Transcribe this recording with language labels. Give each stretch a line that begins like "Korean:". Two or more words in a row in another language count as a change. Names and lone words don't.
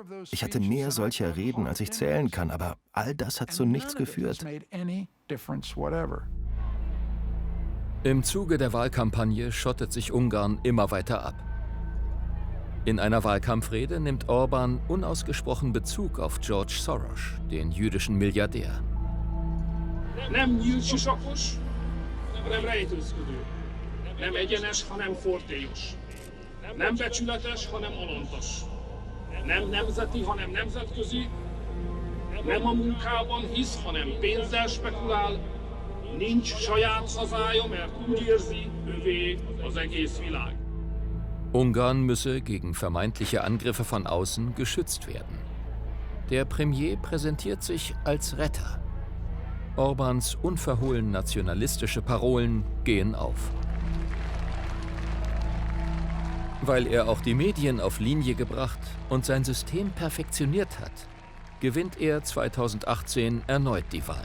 German: Ich hatte mehr solcher Reden, als ich zählen kann, aber all das hat zu nichts geführt. Im Zuge der Wahlkampagne schottet sich Ungarn immer weiter ab. In einer Wahlkampfrede nimmt Orbán unausgesprochen Bezug auf George Soros, den jüdischen Milliardär.
Hungarian: Nem nyílsisakos, nem rejtőzködő. Nem egyenes, hanem fortélyos. Nem becsületes, hanem alantas. Nem nemzeti, hanem nemzetközi. Nem a munkában hisz, hanem pénzzel spekulál. Nincs saját hazája, mert úgy érzi, övé az egész világ.
German: Ungarn müsse gegen vermeintliche Angriffe von außen geschützt werden. Der Premier präsentiert sich als Retter. Orbáns unverhohlen nationalistische Parolen gehen auf. Weil er auch die Medien auf Linie gebracht und sein System perfektioniert hat, gewinnt er 2018 erneut die Wahlen.